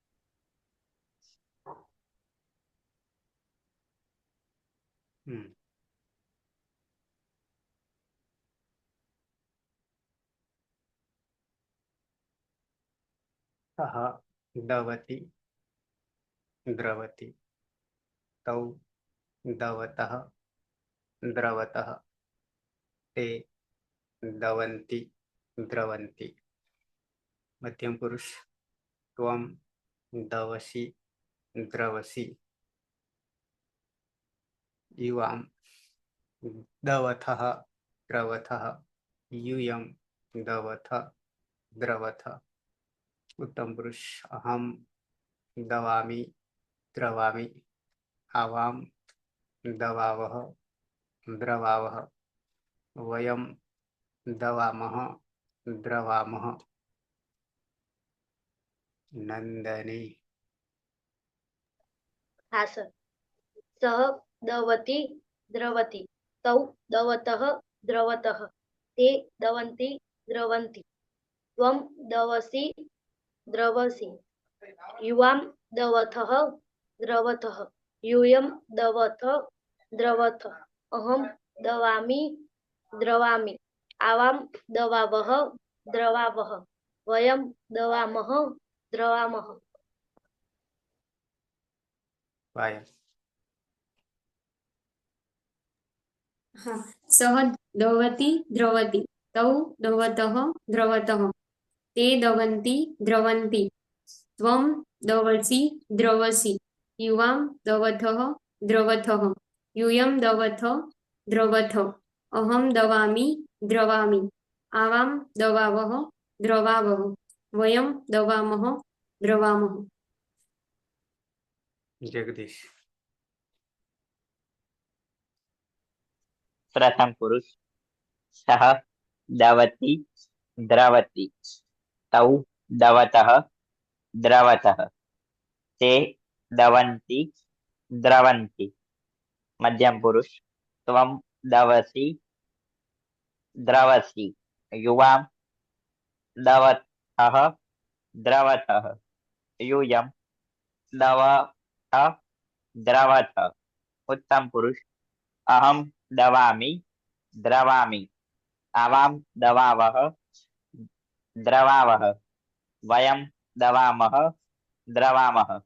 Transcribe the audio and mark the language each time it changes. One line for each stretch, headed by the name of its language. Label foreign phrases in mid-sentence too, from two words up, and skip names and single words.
Sanskrit: સહ દવતી દ્રવતી તૌ દવતઃ દ્રવતઃ તે દવંતી દ્રવંતી. મધ્યમ પુરુષ ત્વમ દવસી દ્રવસી યુવામ દવથઃ દ્રવથઃ यूयं दवथ द्रवथ. उत्तम पुरुष अहम दवामि द्रवामि आवाम दवावः द्रवावः वयम दवामः द्रवामः. नंदनी.
Gujarati: હા સર.
Sanskrit: સહ દવતી દ્રવતી તૌ દવતઃ દ્રવતઃ તે દવંતી દ્રવંતી ત્વમ દવસી દ્રવસી યુવામ દવથઃ દ્રવથઃ यूयं दवथ द्रवथ अहम दवामि द्रवामि आवाम दवावः द्रवावः वयम दवामः द्रवामः.
Gujarati: પાયલ. હા.
Sanskrit: સહ દવતી દ્રવતી તૌ દવતઃ દ્રવતઃ તે દવંતી દ્રવંતી ત્વમ દવસી દ્રવસી યુવામ દવથઃ દ્રવથઃ यूयं दवथ द्रवथ अहम दवामि द्रवामि आवाम दवावः द्रवावः वयम दवामः द्रवामः. जगदीश. પ્રથમ પુરુષ સહ દવતી દ્રવતી તૌ દવતઃ દ્રવતઃ તે દવંતી દ્રવંતી. મધ્યમ પુરુષ ત્વમ દવસી દ્રવસી યુવામ દવથઃ દ્રવથઃ यूयं दवथ द्रवथ. उत्तम पुरुष अहम दवामि द्रवामि आवाम दवावः द्रवावः वयम दवामः द्रवामः.